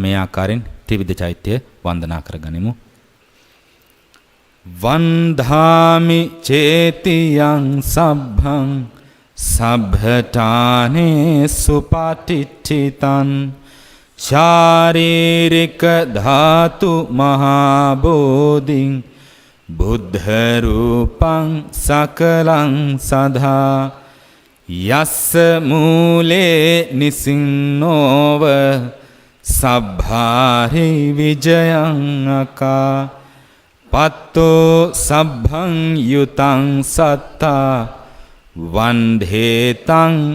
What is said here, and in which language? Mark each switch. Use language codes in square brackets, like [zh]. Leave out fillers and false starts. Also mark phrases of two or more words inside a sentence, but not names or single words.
[si] මේ ආකාරයෙන් ත්‍රිවිධ චෛත්‍ය වන්දනා කරගනිමු. [pi] වන්දාමි චේතියං සබ්බං සබ්බඨානේ සුපටිච්චිතං ශාරීරික ධාතු මහා බෝධින් බුද්ධ රූපං සකලං සදා යස්ස මූලේ නිසින්නෝව සබ්භාරි විජයං අකා පත්තෝ සබ්භං යුතං සත්තා වන්ධේතං